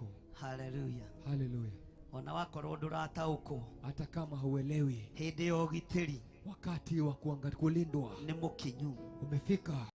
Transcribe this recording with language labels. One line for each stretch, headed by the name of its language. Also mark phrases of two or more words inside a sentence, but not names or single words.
Kikuyu: Haleluya. Haleluya. Ona wakorwo ndũrataũkwo.
Swahili: Hata kama huelewi,
Kikuyu: Hĩndĩ ya ũgitĩri
Swahili: wakati wa kulindwa
Kikuyu: nĩ mũkinyu.
Swahili: umefika.